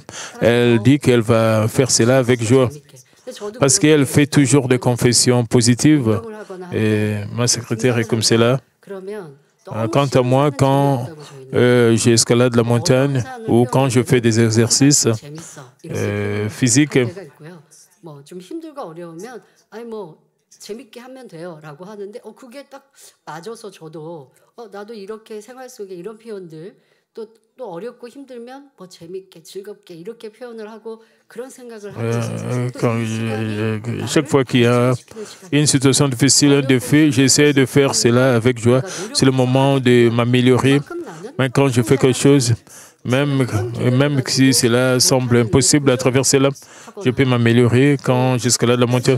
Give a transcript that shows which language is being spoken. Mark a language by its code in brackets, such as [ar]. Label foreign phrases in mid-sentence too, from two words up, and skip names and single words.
[fr] Elle dit qu'elle va faire cela avec joie, parce qu'elle fait toujours des confessions positives. Et ma secrétaire est comme cela. Quant à moi, quand j'escalade la montagne ou quand je fais des exercices physiques, [ko] 좀 힘들고 어려우면 재밌게 하면 돼요라고 하는데 그게 딱 맞아서 저도 나도 이렇게 생활 속에 이런 표현들 또 어렵고 힘들면 재밌게 즐겁게 이렇게 표현을 하고 그런 생각을 하고 [fr] chaque fois qu'il y a une situation difficile, un défi, j'essaie de faire cela avec joie. C'est le moment de m'améliorer. Mais quand je fais quelque chose, même si cela semble impossible à travers cela, je peux m'améliorer quand j'escalade la montagne.